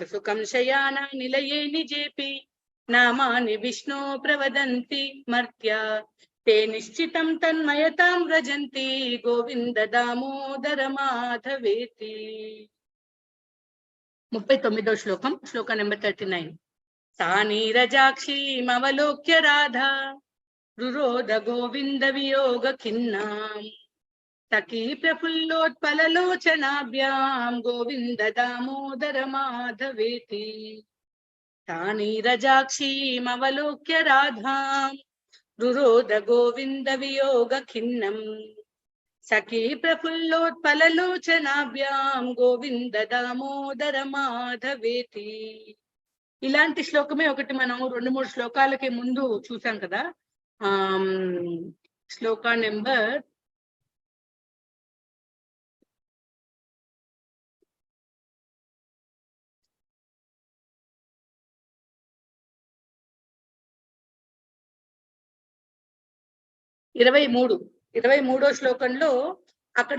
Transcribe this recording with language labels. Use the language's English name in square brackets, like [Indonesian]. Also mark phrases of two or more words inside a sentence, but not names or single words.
[Sanskrit] సుఖం శయాన నిలయేని జేపి నామాని విష్ణు ప్రవదంతి మర్త్య తే నిశ్చితం తన్మయతాం వ్రజంతి గోవింద దామోదర మాధవేతి. [Telugu] 39వ శ్లోకం, శ్లోక నెంబర్ 39. [Sanskrit] सा नीरजाक्षीमवलोक्य राधा रुरोध गोविंद वियोग खिन्नां सखी प्रफुल्लोत्पललोचनाभ्यां गोविंद दामोदर माधवेति. सा नीरजाक्षीमवलोक्य राधां रुरोध गोविंद वियोग खिन्नं सखी प्रफुल्लोत्पललोचनाभ्यां गोविंद दामोदर माधवेति. [Telugu] ఇలాంటి శ్లోకమే ఒకటి మనం 2-3 శ్లోకాలకి ముందు చూసాం కదా. శ్లోక నెంబర్ 23వ శ్లోకంలో అక్కడ